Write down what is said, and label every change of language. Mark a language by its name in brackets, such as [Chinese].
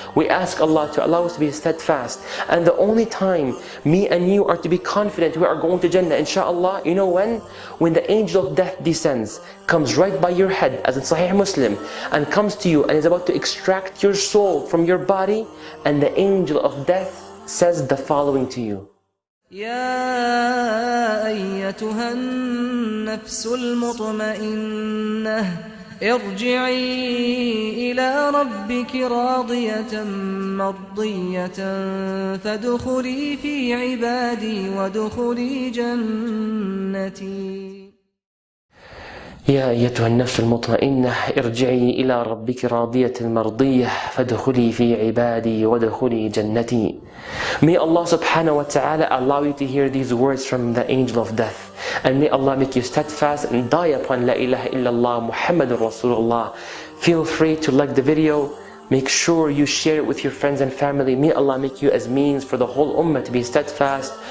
[English] We ask Allah to allow us to be steadfast. And the only time me and you are to be confident we are going to Jannah, inshallah, you know when? When the angel of death descends, comes right by your head, as in Sahih Muslim, and comes to you and is about to extract your soul from your body, and the angel of death says the following to you. [Arabic] يا أيتها النفس المطمئنة ارجعي إلى ربك راضية مرضية فادخلي في عبادي وادخلي جنتي. يا أيتها النفس المطمئنة ارجعي إلى ربك راضية مرضية فادخلي في عبادي وادخلي جنتي. [English] May Allah subhanahu wa ta'ala allow you to hear these words from the angel of death, and may Allah make you steadfast and die upon La ilaha illallah Muhammadur Rasulullah. Feel free to like the video. Make sure you share it with your friends and family. May Allah make you as means for the whole ummah to be steadfast.